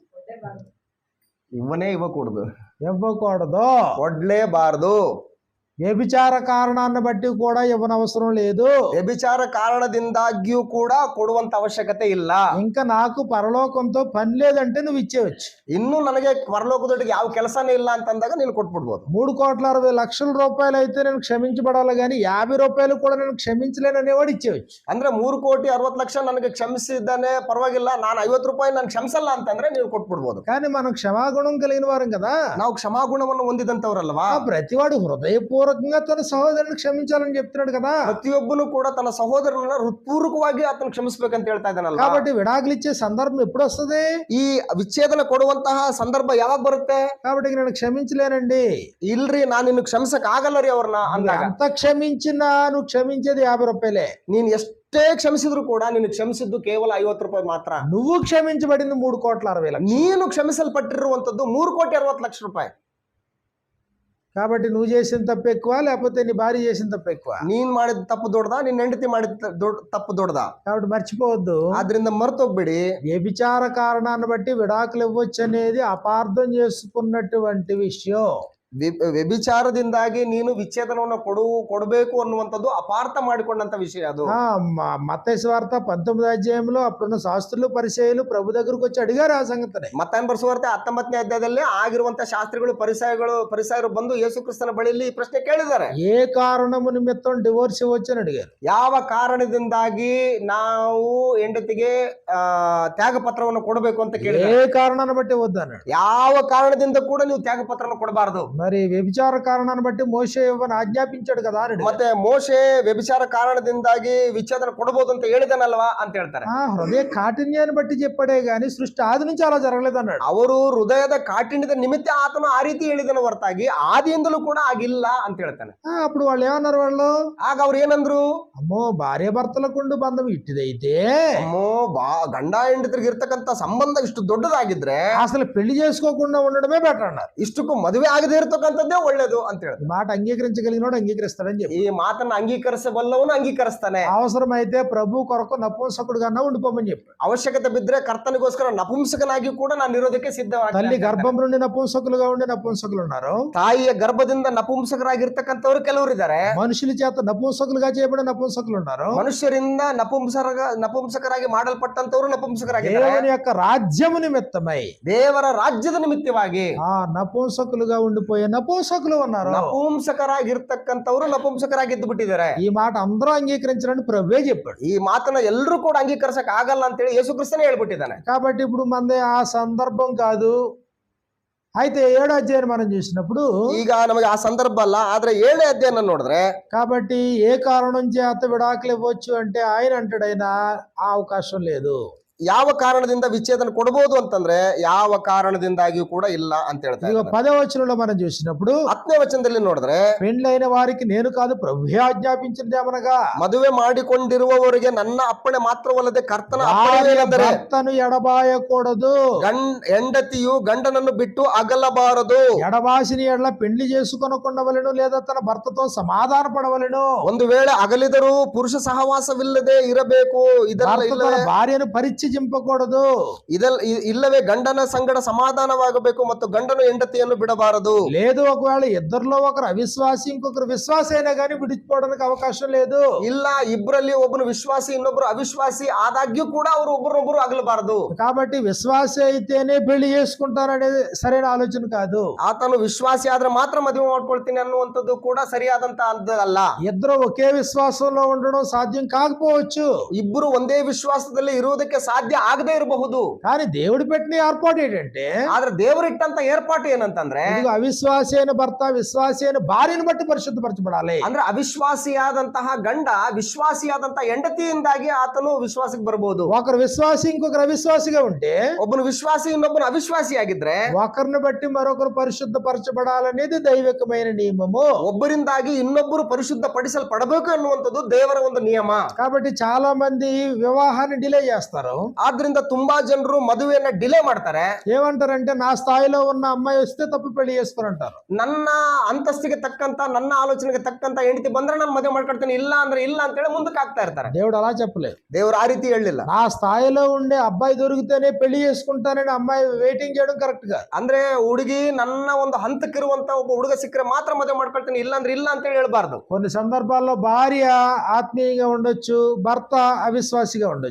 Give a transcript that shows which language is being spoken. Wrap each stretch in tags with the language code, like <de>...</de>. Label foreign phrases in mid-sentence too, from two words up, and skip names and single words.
<te>ಇవ్ವಕೂడದು, ఇవ్వకూడదు.</te> <kn>ಕೊಡ್ಲೇಬಾರದು.</kn> <te>వ్యభిచార కారణాన్ని బట్టి కూడా ఇవ్వనవసరం లేదు.</te> <kn>ವ್ಯಭಿಚಾರ ಕಾರಣದಿಂದಾಗಿಯೂ ಕೂಡ ಕೊಡುವಂತ ಅವಶ್ಯಕತೆ ಇಲ್ಲ.</kn> <te>ఇంకా నాకు పరలోకంతో పని లేదంటే నువ్వు ఇచ్చేవచ్చు.</te> <kn>ಇನ್ನು ನನಗೆ ಪರಲೋಕದೊಟ್ಟಿಗೆ ಯಾವ ಕೆಲಸನೇ ಇಲ್ಲ ಅಂತಂದಾಗ ನೀನು ಕೊಟ್ಬಿಡ್ಬೋದು.</kn> <te>3,60,00,000 రూపాయలు అయితే నేను క్షమించబడాలి కానీ 50 రూపాయలు కూడా నేను క్షమించలేను అనేవాడు ఇచ్చేవచ్చు.</te> <kn>ಅಂದ್ರೆ 3,60,00,000 ನನಗೆ ಕ್ಷಮಿಸಿದ್ದಾನೆ, ಪರವಾಗಿಲ್ಲ, ನಾನು 50 ರೂಪಾಯಿ ನಾನು ಕ್ಷಮಿಸಲ್ಲ ಅಂತಂದ್ರೆ ನೀವು ಕೊಟ್ಬಿಡ್ಬೋದು.</kn> <te>కానీ మనం క్షమాగుణం కలిగిన వారం కదా.</te> <kn>ನಾವು ಕ್ಷಮಾಗುಣವನ್ನು ಹೊಂದಿದಂತವರಲ್ವಾ.</kn> <te>ప్రతివాడు హృదయపూర్వకంగా తన సహోదరుని క్షమించాలని చెప్తున్నాడు కదా.</te> <kn>ಪ್ರತಿಯೊಬ್ಬನು ಕೂಡ ತನ್ನ ಸಹೋದರನನ್ನ ಹೃತ್ಪೂರ್ವಕವಾಗಿ ಆತನ ಕ್ಷಮಿಸಬೇಕಂತ ಹೇಳ್ತಾ ಇದ್ದಾನಲ್ಲ.</kn> <te>కాబట్టి విడాకులు ఇచ్చే సందర్భం ఎప్పుడు వస్తుంది?</te> <kn>ಈ ವಿಚ್ಛೇದನ ಕೊಡುವಂತಹ ಸಂದರ್ಭ ಯಾವಾಗ ಬರುತ್ತೆ?</kn> <te>కాబట్టి నేను క్షమించలేనండి.</te> <kn>ಇಲ್ರಿ, ನಾನು ಇನ್ನು ಕ್ಷಮಿಸಕ್ ಆಗಲ್ಲ ರೀ ಅವ್ರನ್ನ ಅಂದಾಗ,</kn> <te>ఎంత క్షమించినా నువ్వు క్షమించేది 50 రూపాయలే.</te> <kn>ನೀನ್ ಎಷ್ಟೇ ಕ್ಷಮಿಸಿದ್ರು ಕೂಡ ನೀನು ಕ್ಷಮಿಸಿದ್ದು ಕೇವಲ 50 ರೂಪಾಯಿ ಮಾತ್ರ.</kn> <te>నువ్వు క్షమించబడింది 3,60,00,000.</te> <kn>ನೀನು ಕ್ಷಮಿಸಲ್ಪಟ್ಟಿರುವಂತದ್ದು 3,60,00,000 ರೂಪಾಯಿ.</kn> <te>కాబట్టి నువ్వు చేసిన తప్పు ఎక్కువ లేకపోతే నీ భార్య చేసిన తప్పు ఎక్కువ?</te> <kn>ನೀನ್ ಮಾಡಿದ ತಪ್ಪು ದೊಡ್ಡದಾ, ನಿನ್ನ ಹೆಂಡತಿ ಮಾಡಿದ ತಪ್ಪು ದೊಡ್ಡದಾ?</kn> <te>కాబట్టి మర్చిపోవద్దు,</te> <kn>ಆದ್ರಿಂದ ಮರ್ತೋಗ್ಬೇಡಿ.</kn> <te>వ్యభిచార కారణాన్ని బట్టి విడాకులు ఇవ్వచ్చు అనేది అపార్థం చేసుకున్నటువంటి విషయం.</te> <kn>ವ್ಯಭಿಚಾರದಿಂದಾಗಿ ನೀನು ವಿಚ್ಛೇದನವನ್ನು ಕೊಡಬೇಕು ಅನ್ನುವಂಥದ್ದು ಅಪಾರ್ಥ ಮಾಡಿಕೊಂಡಂತ ವಿಷಯ ಅದು.</kn> <te>మత్తయి సువార్త 19వ అధ్యాయంలో అప్పుడున్న శాస్త్రులు పరిసయ్యులు ప్రభు దగ్గరకు వచ్చి అడిగారు ఆ సంగతిని.</te> <kn>ಮತ್ತಾಯನ ಬರೆಸುವಾರ್ತೆ 19ನೇ ಅಧ್ಯಾಯದಲ್ಲಿ ಆಗಿರುವಂತ ಶಾಸ್ತ್ರಿಗಳು ಪರಿಸಯರು ಬಂದು ಯೇಸು ಕ್ರಿಸ್ತನ ಬಳಿಯಲ್ಲಿ ಈ ಪ್ರಶ್ನೆ ಕೇಳಿದ್ದಾರೆ.</kn> <te>ఏ కారణము నిమిత్తం డివోర్స్ ఇవ్వచ్చు అని అడిగారు.</te> <kn>ಯಾವ ಕಾರಣದಿಂದಾಗಿ ನಾವು ಹೆಂಡತಿಗೆ ತ್ಯಾಗ ಪತ್ರವನ್ನು ಕೊಡಬೇಕು ಅಂತ ಕೇಳಿದ್ದಾರೆ.</kn> <te>ఏ కారణాన్ని బట్టి వద్దన్నాడు.</te> <kn>ಯಾವ ಕಾರಣದಿಂದ ಕೂಡ ನೀವು ತ್ಯಾಗ ಪತ್ರವನ್ನು ಕೊಡಬಾರದು.</kn> <te>మరి వ్యభిచార కారణాన్ని బట్టి మోషే ఇవ్వని ఆజ్ఞాపించాడు కదా అని.</te> <kn>ಮತ್ತೆ ಮೋಶೆ ವ್ಯಭಿಚಾರ ಕಾರಣದಿಂದಾಗಿ ವಿಚ್ಛೇದನ ಕೊಡಬಹುದು ಅಂತ ಹೇಳಿದನಲ್ವಾ ಅಂತ ಹೇಳ್ತಾರೆ.</kn> <te>హృదయ కాఠిన్యాన్ని బట్టి చెప్పాడే గాని సృష్టి ఆది నుంచి అలా జరగలేదు అన్నాడు.</te> <kn>ಅವರು ಹೃದಯದ ಕಾಠಿಣ್ಯದ ನಿಮಿತ್ತ ಆತನು ಆ ರೀತಿ ಹೇಳಿದನ ಹೊರತಾಗಿ ಆದಿಯಿಂದಲೂ ಕೂಡ ಆಗಿಲ್ಲ ಅಂತ ಹೇಳ್ತಾನೆ.</kn> <te>అప్పుడు వాళ్ళు ఏమన్నారు? వాళ్ళు</te> <kn>ಆಗ ಅವ್ರು ಏನಂದ್ರು?</kn> <te>అమ్మో భార్య భర్తలకుండు బంధం ఇట్టిదైతే,</te> <kn>ಅಮ್ಮೋ ಗಂಡ ಹೆಂಡತಿಗೆ ಇರ್ತಕ್ಕಂತ ಸಂಬಂಧ ಇಷ್ಟು ದೊಡ್ಡದಾಗಿದ್ರೆ</kn> <te>అసలు పెళ్లి చేసుకోకుండా ఉండడమే బెటర్ అన్నారు.</te> <kn>ಇಷ್ಟಕ್ಕೂ ಮದುವೆ ಆಗದೆ ಇರ್ತಕ್ಕಂಥದ್ದೇ ಒಳ್ಳೇದು ಅಂತ ಹೇಳ್ತಾರೆ.</kn> <te>మాట అంగీకరించగలిగినోడు అంగీకరిస్తాడని చెప్పి,</te> <kn>ಈ ಮಾತನ್ನ ಅಂಗೀಕರಿಸಬಲ್ಲವನು ಅಂಗೀಕರಿಸ್ತಾನೆ.</kn> <te>అవసరమైతే ప్రభు కొరకు నపుంసకుడుగా ఉండిపోమని చెప్పి,</te> <kn>ಅವಶ್ಯಕತೆ ಬಿದ್ರೆ ಕರ್ತನಿಗೋಸ್ಕರ ನಪುಂಸಕನಾಗಿ ಕೂಡ ನಾನು ಇರೋದಕ್ಕೆ</kn> <te>తల్లి</te> <kn>ಸಿದ್ಧವಾಗಿ.</kn> <te>గర్భం నుండి నపుంసకులుగా ఉండే నపుంసకులు ఉన్నారు.</te> <kn>ತಾಯಿಯ ಗರ್ಭದಿಂದ ನಪುಂಸಕರಾಗಿರ್ತಕ್ಕಂಥವ್ರು ಕೆಲವರು ಇದ್ದಾರೆ.</kn> <te>మనుషుల చేత నపుంసకులుగా చేయబడిన నపుంసకులు ఉన్నారు.</te> <kn>ಮನುಷ್ಯರಿಂದ ನಪುಂಸಕರಾಗಿ ಮಾಡಲ್ಪಟ್ಟಂತವರು ನಪುಂಸಕರಾಗಿದ್ದಾರೆ.</kn> <te>దేవుని యొక్క రాజ్యము నిమిత్తమై</te> <kn>ದೇವರ ರಾಜ್ಯದ ನಿಮಿತ್ತವಾಗಿ</kn> <te>ఆ నపుంసకులుగా ఉండిపోయే నపుంసకులు ఉన్నారు.</te> <kn>ನಪುಂಸಕರಾಗಿರ್ತಕ್ಕಂಥವ್ರು ನಪುಂಸಕರಾಗಿದ್ದು ಬಿಟ್ಟಿದ್ದಾರೆ.</kn> <te>ఈ మాట అందరూ అంగీకరించాలని ప్రభువే చెప్పాడు.</te> <kn>ಈ ಮಾತನ್ನ ಎಲ್ಲರೂ ಕೂಡ ಅಂಗೀಕರಿಸಕ್ ಆಗಲ್ಲ ಅಂತ ಹೇಳಿ ಯೇಸು ಕ್ರಿಸ್ತನೇ ಹೇಳ್ಬಿಟ್ಟಿದ್ದಾನೆ.</kn> <te>కాబట్టి ఇప్పుడు మనది ఆ సందర్భం కాదు. అయితే 7వ అధ్యాయం మనం చూసినప్పుడు,</te> <kn>ಈಗ ನಮಗೆ ಆ ಸಂದರ್ಭ ಅಲ್ಲ, ಆದ್ರೆ 7ನೇ ಅಧ್ಯಾಯನ ನೋಡಿದ್ರೆ,</kn> <te>కాబట్టి ఏ కారణం చేత విడాకులు ఇవ్వచ్చు అంటే ఆయన అంటాడైనా ఆ అవకాశం లేదు.</te> <kn>ಯಾವ ಕಾರಣದಿಂದ ವಿಚ್ಛೇದನ ಕೊಡಬಹುದು ಅಂತಂದ್ರೆ ಯಾವ ಕಾರಣದಿಂದಾಗಿಯೂ ಕೂಡ ಇಲ್ಲ ಅಂತ ಹೇಳ್ತಾ</kn> <te>ఇదిగో</te> <kn>ಇದ್ದಾರೆ.</kn> <te>10వ వచనంలో మనం చూసినప్పుడు,</te> <kn>10ನೇ ವಚನದಲ್ಲಿ ನೋಡಿದ್ರೆ,</kn> <te>పెండ్లైన వారికి నేను కాదు ప్రభువే ఆజ్ఞాపించినదేమనగా,</te> <kn>ಮದುವೆ ಮಾಡಿಕೊಂಡಿರುವವರಿಗೆ ನನ್ನ ಅಪ್ಪಣೆ ಮಾತ್ರವಲ್ಲದೆ ಕರ್ತನ ಅಪ್ಪಣೆವೇನೆಂದರೆ</kn> <te>భర్తను ఎడబాయకూడదు,</te> <kn>ಹೆಂಡತಿಯು ಗಂಡನನ್ನು ಬಿಟ್ಟು ಅಗಲಬಾರದು.</kn> <te>ఎడబాసిని ఎడల పెండ్లి చేసుకొనకుండవలెను లేదా తన భర్తతో సమాధాన పడవలెను.</te> <kn>ಒಂದು ವೇಳೆ ಅಗಲಿದರೂ ಪುರುಷ ಸಹವಾಸವಿಲ್ಲದೆ ಇರಬೇಕು.</kn> <te>భర్త తన భార్యను పరిత్యజింపకూడదు.</te> <kn>ಇಲ್ಲವೇ ಗಂಡನ ಸಂಗಡ ಸಮಾಧಾನವಾಗಬೇಕು ಮತ್ತು ಗಂಡನು ಹೆಂಡತಿಯನ್ನು ಬಿಡಬಾರದು.</kn> <te>లేదు ఒకవేళ ఇద్దరిలో ఒకరు అవిశ్వాసి ఇంకొకరు విశ్వాసి అయినా కానీ విడిచిపోవడానికి అవకాశం లేదు.</te> <kn>ಇಲ್ಲ, ಇಬ್ಬರಲ್ಲಿ ಒಬ್ಬನು ವಿಶ್ವಾಸಿ ಇನ್ನೊಬ್ರು ಅವಿಶ್ವಾಸಿ ಆದಾಗ್ಯೂ ಕೂಡ ಅವರು ಒಬ್ಬರೊಬ್ಬರು ಅಗಲಬಾರದು.</kn> <te>కాబట్టి విశ్వాసి అయితేనే పెళ్లి చేసుకుంటారనేది సరైన ఆలోచన కాదు.</te> <kn>ಆತನು ವಿಶ್ವಾಸಿ ಆದ್ರೆ ಮಾತ್ರ ಮದುವೆ ಮಾಡ್ಕೊಳ್ತೀನಿ ಅನ್ನುವಂಥದ್ದು ಕೂಡ ಸರಿಯಾದಂತ ಅಲ್ಲ.</kn> <te>ఇద్దరు ఒకే విశ్వాసంలో ఉండడం సాధ్యం కాకపోవచ్చు.</te> <kn>ಇಬ್ಬರು ಒಂದೇ ವಿಶ್ವಾಸದಲ್ಲಿ ಇರುವುದಕ್ಕೆ ಸಾಧ್ಯ ಆಗದೆ ಇರಬಹುದು.</kn> <te>కానీ దేవుడు పెట్టిన ఏర్పాటు ఏంటంటే,</te> <kn>ಆದ್ರೆ ದೇವರು ಇಟ್ಟಂತ ಏರ್ಪಾಟು ಏನಂತಂದ್ರೆ,</kn> <te>ఇదిగో అవిశ్వాసి అయిన భర్త విశ్వాసి అయిన భార్యను బట్టి పరిశుద్ధపరచబడాలి.</te> <kn>ಅಂದ್ರೆ ಅವಿಶ್ವಾಸಿಯಾದಂತಹ ಗಂಡ ವಿಶ್ವಾಸಿಯಾದಂತಹ ಹೆಂಡತಿಯಿಂದಾಗಿ ಆತನು ವಿಶ್ವಾಸಕ್ಕೆ ಬರಬಹುದು.</kn> <te>ఒకరు విశ్వాసి ఇంకొకరు అవిశ్వాసిగా ఉంటే,</te> <kn>ಒಬ್ಬನು ವಿಶ್ವಾಸಿ ಇನ್ನೊಬ್ಬನು ಅವಿಶ್ವಾಸಿಯಾಗಿದ್ರೆ</kn> <te>ఒకరిని బట్టి మరొకరు పరిశుద్ధపరచబడాలనేది దైవికమైన నియమము.</te> <kn>ಒಬ್ಬರಿಂದಾಗಿ ಇನ್ನೊಬ್ಬರು ಪರಿಶುದ್ಧ ಪಡಿಸಲ್ಪಡಬೇಕು ಅನ್ನುವಂಥದ್ದು ದೇವರ ಒಂದು ನಿಯಮ.</kn> <te>కాబట్టి చాలా మంది వివాహాన్ని డిలే చేస్తారు.</te> <kn>ಆದ್ರಿಂದ ತುಂಬಾ ಜನರು ಮದುವೆಯನ್ನ ಡಿಲೇ ಮಾಡ್ತಾರೆ.</kn> <te>ఏమంటారంటే నా స్థాయిలో ఉన్న అమ్మాయి వస్తే తప్ప పెళ్లి చేసుకుని అంటారు.</te> <kn>ನನ್ನ ಅಂತಸ್ತಿಗೆ ತಕ್ಕಂತ, ನನ್ನ ಆಲೋಚನೆಗೆ ತಕ್ಕಂತ ಹೆಂಡತಿ ಬಂದ್ರೆ ನಾನು ಮದುವೆ ಮಾಡ್ಕೊಳ್ತೀನಿ, ಇಲ್ಲ ಅಂದ್ರೆ ಇಲ್ಲ ಅಂತ ಹೇಳಿ ಮುಂದಕ್ಕೆ ಆಗ್ತಾ ಇರ್ತಾರೆ.</kn> <te>దేవుడు అలా చెప్పలేదు.</te> <kn>ದೇವರು ಆ ರೀತಿ ಹೇಳಲಿಲ್ಲ.</kn> <te>నా స్థాయిలో ఉండే అబ్బాయి దొరికితేనే పెళ్లి చేసుకుంటానని అమ్మాయి వెయిటింగ్ చేయడం కరెక్ట్ కాదు.</te> <kn>ಅಂದ್ರೆ ಹುಡುಗಿ ನನ್ನ ಒಂದು ಹಂತಕ್ಕಿರುವಂತ ಒಬ್ಬ ಹುಡುಗ ಸಿಕ್ಕರೆ ಮಾತ್ರ ಮದುವೆ ಮಾಡ್ಕೊಳ್ತೀನಿ, ಇಲ್ಲ ಅಂದ್ರೆ ಇಲ್ಲ ಅಂತ ಹೇಳಿ ಹೇಳ್ಬಾರ್ದು.</kn> <te>కొన్ని సందర్భాల్లో భార్య ఆత్మీయంగా ఉండొచ్చు, భర్త అవిశ్వాసిగా ఉండొచ్చు.</te>